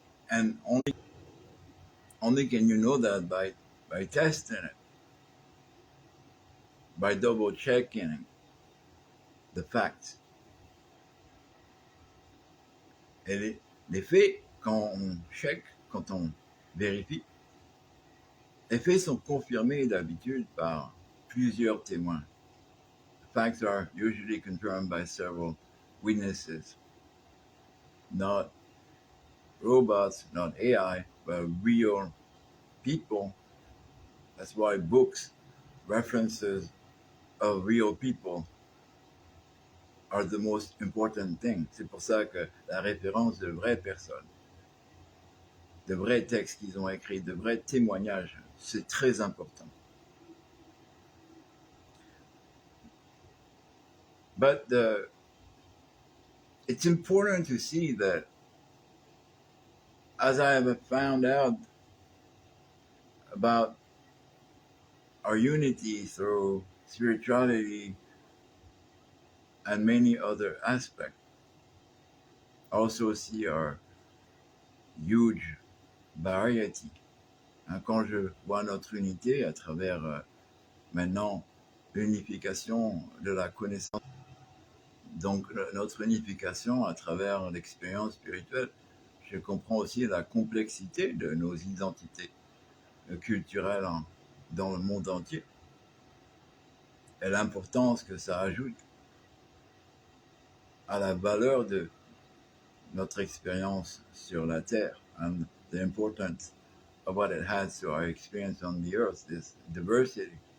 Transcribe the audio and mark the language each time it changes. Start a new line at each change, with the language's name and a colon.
English: And only can you know that by testing it, by double checking the facts.
French: Et les faits, quand on check, quand on vérifie, les faits sont confirmés d'habitude par plusieurs témoins.
English: Facts are usually confirmed by several witnesses, not robots, not AI, but real people. That's why books, references of real people are the most important thing.
French: C'est pour ça que la référence de vraies personnes, de vrais textes qu'ils ont écrits, de vrais témoignages, c'est très important.
English: But it's important to see that, as I have found out about our unity through spirituality and many other aspects, I also see our huge variety.
French: Quand je vois notre unité à travers maintenant l'unification de la connaissance, donc notre unification à travers l'expérience spirituelle, je comprends aussi la complexité de nos identités culturelles dans le monde entier et l'importance que ça ajoute à la valeur de notre expérience sur la Terre
English: and the importance of what it has to our experience on the earth, this diversity.